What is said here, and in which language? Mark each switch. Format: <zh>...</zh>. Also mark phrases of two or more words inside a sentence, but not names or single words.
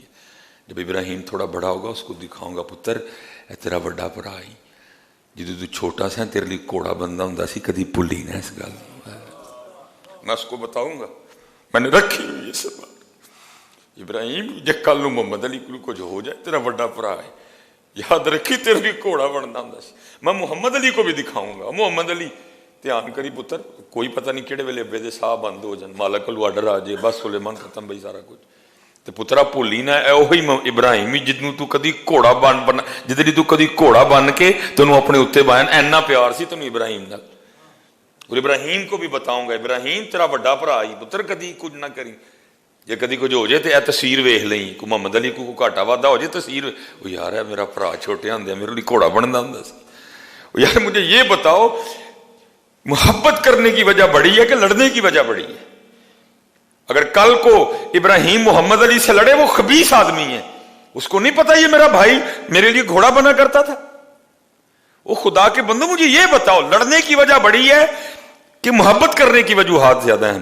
<ur>جب ابراہیم تھوڑا بڑا ہوگا اس کو دکھاؤں گا،</ur> <pa>پتر اے تیرا بڑا بھرا آئی جدو تو چھوٹا سا تیرے لیے گھوڑا بندا ہوں سی، کدی بھولی نہ اس گل،</pa> <ur>میں اس کو بتاؤں گا، میں نے رکھی ہوئی ہے سب۔</ur> <pa>ابراہیم جے کل نو محمد علی کو کچھ ہو جائے تیرا بڑا بھرا ہے، یاد رکھی تیرے لیے گھوڑا بندا ہوں سی۔</pa> <ur>میں محمد علی کو بھی دکھاؤں گا،</ur> <pa>محمد علی دھیان کری پتر، کوئی پتہ نہیں کہڑے ویلے ابے دے ساہ بند ہو جان، مالک کو آرڈر آ جائے، بس سلیمان ختم بھائی سارا کچھ۔ تے پترا بھولی نہ اے اوہی ابراہیم جدوں تو کدی گھوڑا بن جدی تو کدی گھوڑا بن کے تینوں اپنے اتنے بان، اینا پیار سی تینوں ابراہیم نال۔</pa> <ur>اور ابراہیم کو بھی بتاؤں گا،</ur> <pa>ابراہیم تیرا بڑا بھرا آئی پتر، کدی کچھ نہ کری، جے کدی کچھ ہو جائے تو اے تصویر ویکھ لیں، کو محمد علی کو گھاٹا وادا ہو جائے تصویر، وہ یار ہے میرا بھرا چھوٹے ہوندے میرے لیے گھوڑا بندا ہوندا سی۔</pa> <ur>یار مجھے یہ بتاؤ محبت کرنے کی وجہ بڑی ہے کہ لڑنے کی وجہ بڑی ہے؟ اگر کل کو ابراہیم محمد علی سے لڑے، وہ خبیث آدمی ہے، اس کو نہیں پتا یہ میرا بھائی میرے لیے گھوڑا بنا کرتا تھا۔ وہ خدا کے بندو مجھے یہ بتاؤ لڑنے کی وجہ بڑی ہے کہ محبت کرنے کی وجوہات زیادہ ہیں؟</ur>